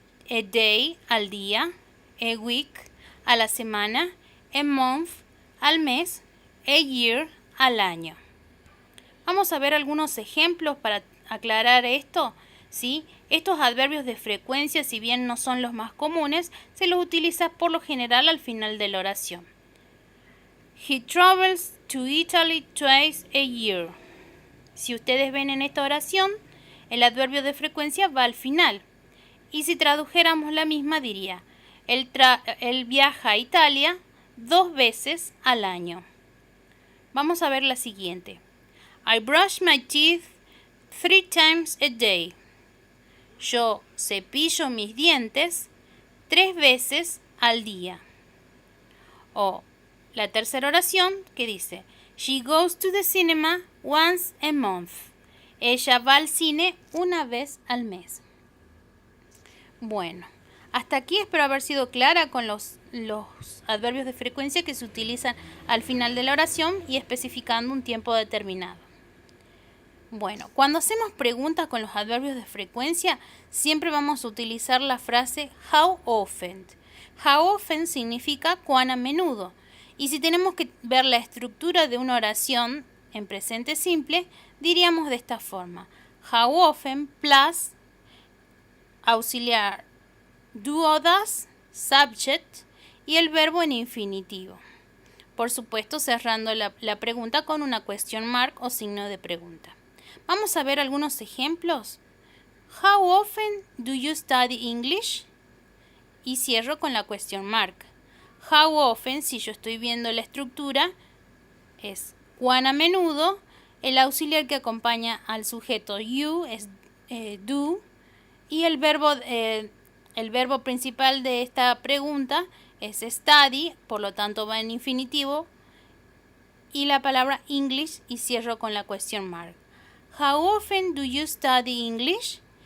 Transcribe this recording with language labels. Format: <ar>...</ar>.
<en>a day,</en> <es>al día,</es> <en>a week,</en> <es>a la semana,</es> <en>a month,</en> <es>al mes,</es> <en>a year,</en> <es>al año. Vamos a ver algunos ejemplos para aclarar esto, ¿sí? Estos adverbios de frecuencia, si bien no son los más comunes, se los utiliza por lo general al final de la oración.</es> <en>He travels to Italy twice a year.</en> <es>Si ustedes ven en esta oración, el adverbio de frecuencia va al final. Y si tradujéramos la misma diría, él viaja a Italia 2 veces al año. Vamos a ver la siguiente.</es> <en>I brush my teeth 3 times a day.</en> <es>Yo cepillo mis dientes 3 veces al día. O la tercera oración que dice,</es> <en>she goes to the cinema once a month.</en> <es>Ella va al cine una vez al mes. Bueno, hasta aquí espero haber sido clara con los adverbios de frecuencia que se utilizan al final de la oración y especificando un tiempo determinado. Bueno, cuando hacemos preguntas con los adverbios de frecuencia, siempre vamos a utilizar la frase how often. How often significa cuán a menudo. Y si tenemos que ver la estructura de una oración en presente simple, diríamos de esta forma. How often plus auxiliar do o does, subject y el verbo en infinitivo. Por supuesto, cerrando la pregunta con una question mark o signo de pregunta. Vamos a ver algunos ejemplos.</es> <en>How often do you study English?</en> <es>Y cierro con la question mark. How often, si yo estoy viendo la estructura, es cuán a menudo. El auxiliar que acompaña al sujeto you es do. Y el verbo principal de esta pregunta es study, por lo tanto va en infinitivo. Y la palabra English y cierro con la question mark.</es> <en>How often do you study English?</en>